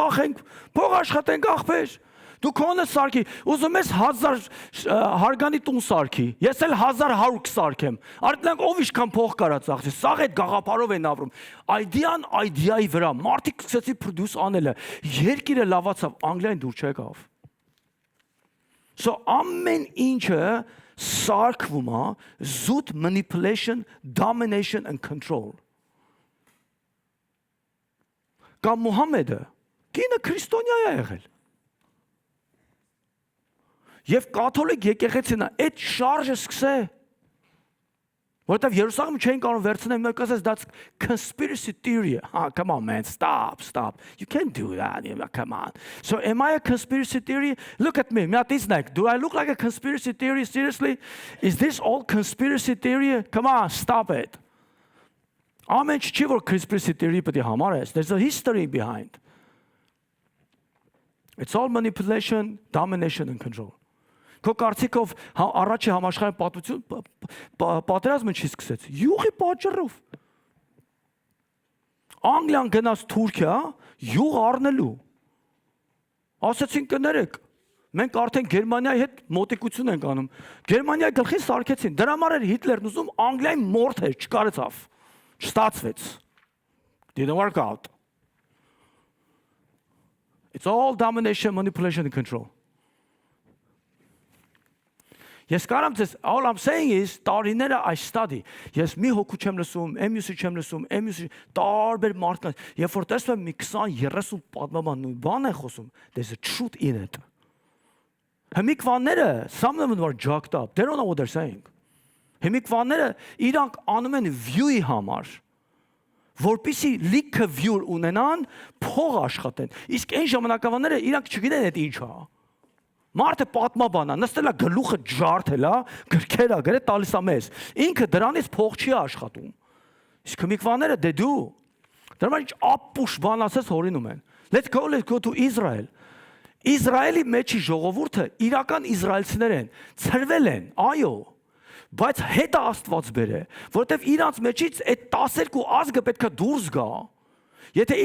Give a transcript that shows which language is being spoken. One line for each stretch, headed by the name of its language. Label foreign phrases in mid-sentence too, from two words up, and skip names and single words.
Armenian: ծախենք, փող աշխատենք աղբեր, դու քոնը սարքի, ուզում ես 1000 հարգանի տուն սարքի, ես էլ 1100 կսարքեմ, արդյունք ով իշքան փող կարա ծախսի, սաղ այդ գաղափարով են ապրում, այդիայի վրա, մարդիկ սկսեցի produce անելը, երկիրը լավացավ, Անգլիային դուր չեկավ։ So ամեն ինչը սարքվում է զուտ
English: manipulation, domination and control։
Armenian: Կամ Մուհամեդը, կինը քրիստոնյա է եղել։ Եվ կաթոլիկ եկեղեցին այդ շարժը սկսե, որովհետև Երուսաղեմը չէին կարող վերցնել, նա ասեց
English: that's conspiracy theory. Come on man, stop. You can't do that. Come on. So am I a conspiracy theory? Look at me. Do I look like a conspiracy theory? Seriously? Is this all conspiracy theory? Come on, stop it.
Armenian: Ամեն չի որ
English: conspiracy theory
Armenian: պետք է համարես.
English: There's a history behind. It's all manipulation, domination and control.
Armenian: Քո կարծիքով առաջի համաշխարհային պատերազմը չի սկսեց։ Յուղի պատճառով։ Անգլիան գնաց Թուրքիա, յուղ առնելու։ Ասացին կներեք, մենք արդեն Գերմանիայի հետ մոտիկություն ենք անում։ Գերմանիայի գլխին սարքեցին։ Դրա համար էր Հիտլերն ուզում Անգլիայի մորթեր, չկարեցավ։ Չստացվեց։
English: Didn't work out. It's all domination, manipulation and control. Yes, all I'm saying is, տարիները I study.
Armenian: Ես մի հոգու չեմ լսում, MUC չեմ լսում, MUC տարբեր մարդկանց, երբ որ տեսնում եմ մի 20-30 պատմաբան նույն բան են խոսում,
English: there's a truth in it. Հիմիկվանները, some of them are jacked up. They don't know what they're saying.
Armenian: Հիմիկվանները իրանք անում են view-ի համար, որպեսզի լիքը view ունենան, փող աշխատեն։ Իսկ այն ժամանակավանները իրանք չգիտեն այդ ինչ է։ Մարդը պատմաբան է, նստել է գլուխը ջարդել է, գրքեր է գրել տալիս է մեզ։ Ինքը դրանից փող չի աշխատում։ Իսկ հիմիկվաները
English: they do.
Armenian: Դրա համար ինչ ապուշ բան ասես հորինում են։
English: Let's go to Israel.
Armenian: Իսրայելի մեջի ժողովուրդը իրական իսրայելցիներ են, ծրվել են, այո, բայց հետը Աստված բերե, որովհետև իրանց մեջից այդ 12 ազգը պետքա դուրս գա։ Եթե